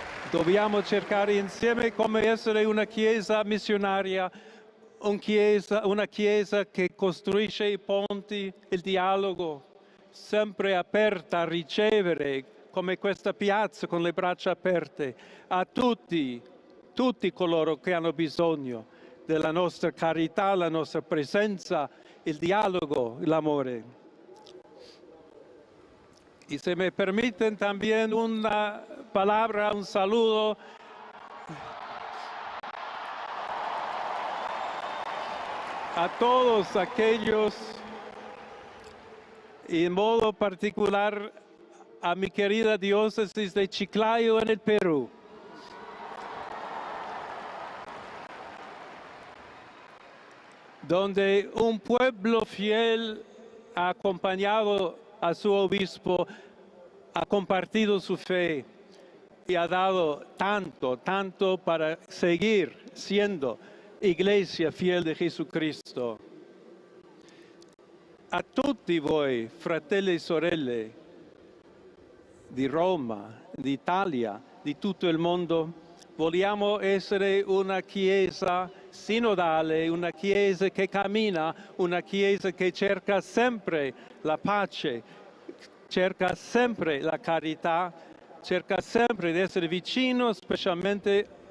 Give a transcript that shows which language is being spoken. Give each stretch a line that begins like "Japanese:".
Italian: Dobbiamo cercare insieme come essere una Chiesa missionaria, una chiesa che costruisce i ponti, il dialogo, sempre aperta a ricevere, come questa piazza con le braccia aperte, a tutti coloro che hanno bisogno della nostra carità, la nostra presenza, il dialogo, l'amore.
Spanish: Y se me permiten también una palabra, un saludo a todos aquellos, y en modo particular a mi querida diócesis de Chiclayo en el Perú. Donde un pueblo fiel ha acompañado a su obispo, ha compartido su fe y ha dado tanto para seguir siendo Iglesia fiel di Jesucristo.
Italian: A tutti voi, fratelli e sorelle di Roma, d'Italia, di tutto il mondo, vogliamo essere una Chiesa sinodale, una Chiesa che cammina, una Chiesa che cerca sempre la pace, cerca sempre la carità, cerca sempre di essere vicino specialmente